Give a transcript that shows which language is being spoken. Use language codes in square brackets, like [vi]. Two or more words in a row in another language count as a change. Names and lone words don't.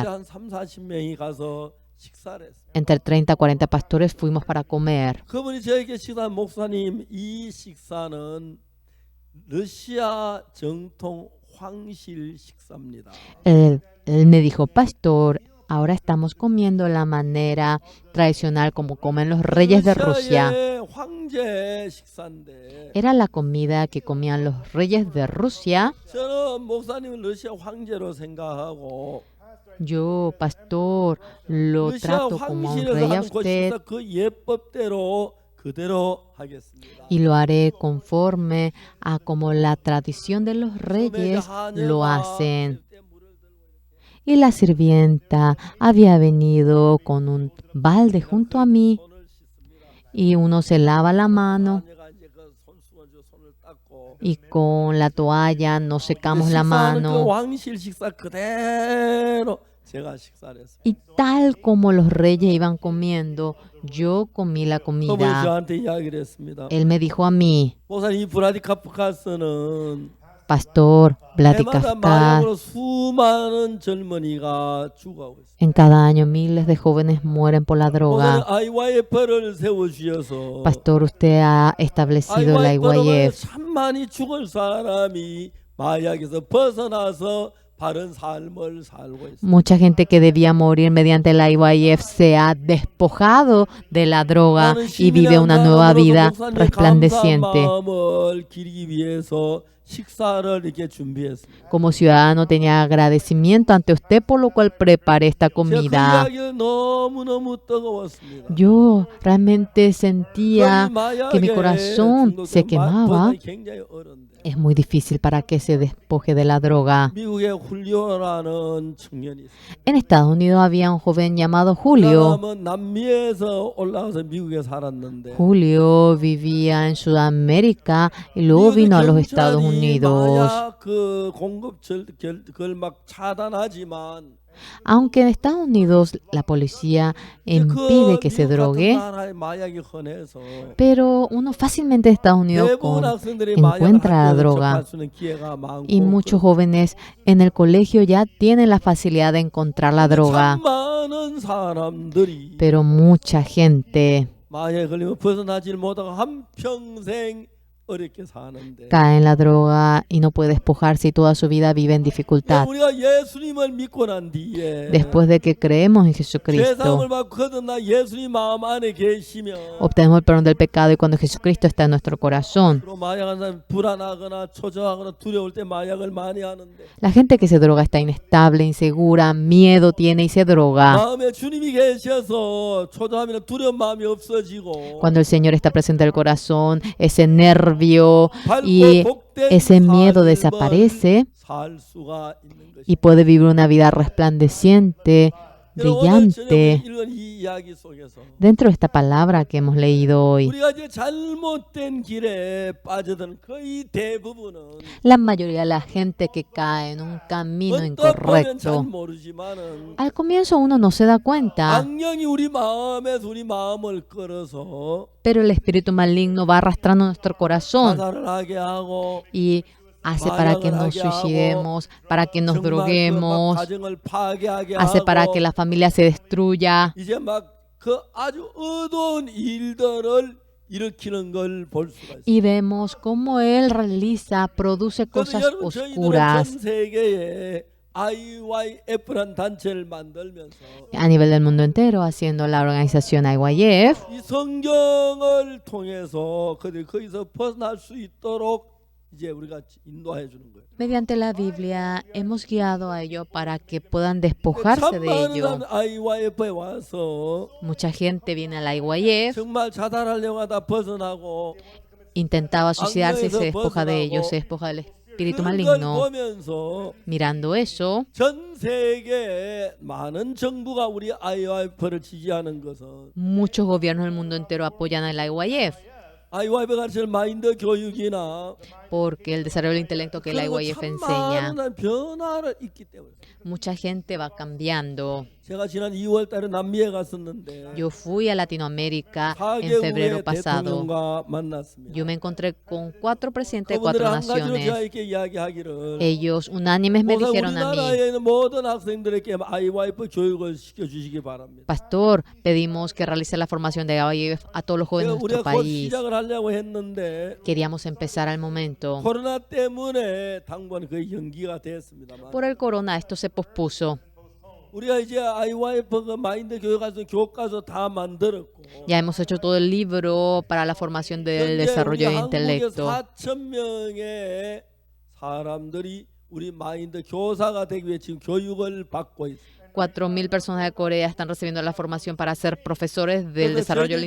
[ko] 한 30-40명이 가서 식사를 했어요. [es] Entre 30 y 40 pastores fuimos para comer. [ko] 그분이 저에게 식사한 목사님 이 식사는 러시아 정통 황실 식사입니다. [es] Él me dijo, pastor, ahora estamos comiendo la manera tradicional como comen los reyes de Rusia. [ko] 러시아의 황제 식사인데 [es] Era la comida que comían los reyes de Rusia. [ko] 저는 목사님은 러시아 황제로 생각하고 [es] Yo, pastor, lo [ko] 러시아 [es] trato como a un [ko] 황실에서 [es] rey a [ko] 하는 그 [es] usted [ko] 식사 그 예법대로 그대로 하겠습니다. [es] y lo haré conforme a como la tradición de los reyes lo hacen. Y la sirvienta había venido con un balde junto a mí y uno se lava la mano y con la toalla nos secamos la mano. [ko] 왕실 식사 그대로 제가 식사를 했어요. [es] Y tal como los reyes iban comiendo, yo comí la [ko] 그분이 [es] comida. [ko] 저한테 이야기를 했습니다. [es] Él me dijo a mí, [ko] 목사님 이 브라디카프카스는 [es] pastor, [ko] 해마다 [es] Vladikavkaz, [ko] 마약으로 수많은 젊은이가 죽어가고 있어요. [es] en cada año miles de jóvenes mueren por la [ko] 목사님 [es] droga. [ko] IYF를 세워주셔서 [es] Pastor, usted ha establecido la IYF. [ko] 참 많이 죽을 사람이 마약에서 벗어나서 바른 삶을 살고 있어요. [es] Mucha gente que debía morir mediante la IYF se ha despojado de la droga y vive una nueva vida resplandeciente. [ko] 마음을 기리기 위해서 식사를 이렇게 준비했습니다. [es] Como ciudadano tenía agradecimiento ante usted por lo cual preparé esta [ko] 제가 그 [es] comida. [ko] 이야기가 너무너무 뜨거웠습니다. [es] Yo realmente sentía que mi corazón se quemaba. [ko] 굉장히 어려운데. [es] Es muy difícil para que se despoje de la droga. [ko] 미국에 훌리오라는 청년이 있어요. [es] En Estados Unidos había un joven llamado [ko] 그 [es] Julio. [ko] 사람은 남미에서 올라와서 미국에 살았는데 [es] Julio vivía en Sudamérica y luego vino a los Estados Unidos. [ko] 마약 그 공급 그걸 막 차단하지만 [es] Aunque en Estados Unidos la policía impide que se drogue, [ko] 마약이 흔해서 [es] pero uno fácilmente en Estados Unidos [ko] 대부분 학생들이 [es] encuentra la [ko] 마약을 [es] droga. [ko] 접할 수 있는 기회가 많고 [es] Y muchos jóvenes en el colegio ya tienen la facilidad de encontrar la droga. [ko] 참 많은 사람들이 [es] Pero mucha gente [ko] 마약에 걸리면 벗어나질 못하고 한평생 어렵게 사는데 [es] cae en la droga y no puede despojarse y toda su vida vive en dificultad. [ko] 우리가 예수님을 믿고 난 뒤에 [es] Después de que creemos en Jesucristo, [ko] 죄사함을 받고 거듭나 예수님 마음 안에 계시면 [es] obtenemos el perdón del pecado y cuando Jesucristo está en nuestro corazón. [ko] 주로 마약한 사람이 불안하거나 초조하거나 두려울 때 마약을 많이 하는데 [es] La gente que se droga está inestable, insegura, miedo tiene y se droga. [ko] 마음에 주님이 계셔서 초조하면 두려운 마음이 없어지고 [es] Cuando el Señor está presente en el corazón, ese nervio y [ko] 밝고 복된 [es] ese miedo [ko] 삶을 [es] desaparece [ko] 살 수가 있는 것이 [es] y puede vivir una vida resplandeciente, brillante. [ko] 읽은 이 이야기 속에서 [es] Dentro de esta palabra que hemos leído hoy, [ko] 우리가 이제 잘못된 길에 빠져든 거의 대부분은 [es] la mayoría de la gente que cae en un camino [ko] 언뜻 보면 잘 [es] incorrecto, [ko] 모르지만은 [es] al comienzo uno no se da cuenta, [ko] 악령이 우리 마음에서 우리 마음을 끌어서 [es] pero el espíritu maligno va arrastrando nuestro corazón [ko] 자살을 하게 하고 [es] y hace para que nos suicidemos, para que nos [ko] 정말 그 [es] droguemos, [ko] 가정을 파괴하게 [es] hace para [ko] 하고 [es] que la familia se destruya. [ko] 이제 막 그 아주 어두운 일들을 일으키는 걸 볼 수가 있어요. [es] Y vemos cómo él realiza, produce [ko] 그래서 [es] cosas [ko] 여러분 저희들은 전 [es] oscuras. [ko] 세계에 IYF라는 단체를 만들면서 [es] A nivel del mundo entero, haciendo la organización IYF, [ko] 이 성경을 통해서 그들 거기서 벗어날 수 있도록 이제 우리가 인도해 주는 거예요. [es] mediante la Biblia, hemos guiado a ellos para que puedan despojarse [ko] 참 [es] de [ko] 많은 [es] ello. [ko] 사람 IYF에 와서 [es] Mucha gente viene a la IYF, [ko] 정말 자살하려고 하다 벗어나고 [es] intentaba suicidarse y se despoja de ellos, se despoja del espíritu [ko] 그걸 [es] maligno. [ko] 보면서 [es] Mirando eso, [ko] 전 세계 많은 정부가 우리 IYF를 지지하는 것은 [es] muchos gobiernos del mundo entero apoyan a la IYF, [ko] IYF 가르치는 마인드 교육이나 [es] porque el desarrollo del intelecto que la [ko] 그리고 [es] IYF [ko] 참 [es] enseña, [ko] 많은 변화를 있기 때문에 [es] mucha gente va cambiando. [ko] 제가 지난 2월 달에 남미에 갔었는데 [es] Yo fui a Latinoamérica en febrero [ko] 4개국의 [es] pasado. [ko] 대통령과 만났습니다. [es] Yo me encontré con 4 presidentes de 4 [ko] 그분들은 한 가지로 제가 [es] naciones. [ko] 이렇게 이야기하기를 [es] Ellos unánimes me [ko] 우선 [es] dijeron a mí, [ko] 우리나라에 있는 모든 학생들에게 IYF 교육을 시켜주시기 바랍니다. [es] Pastor, pedimos que realice la formación de IYF a todos los jóvenes de nuestro [ko] 우리가 곧 [es] país. [ko] 시작을 하려고 했는데 [es] Queríamos empezar al momento. [ko] 코로나 때문에 당분 거의 연기가 됐습니다만 [es] Por el corona esto se pospuso. [ko] 우리가 이제 IYF 그 마인드 교육에서 교과서 다 만들었고 [es] Ya hemos hecho todo el libro para la formación del [ko] 현재 우리 [es] desarrollo del [ko] 한국에 [es] intelecto. [ko] 4,000명의 사람들이 우리 마인드 교사가 되기 위해 지금 교육을 받고 있습니다. [es] 4.000 personas de Corea están recibiendo la formación para ser profesores del [ko] 그래서 [es] desarrollo del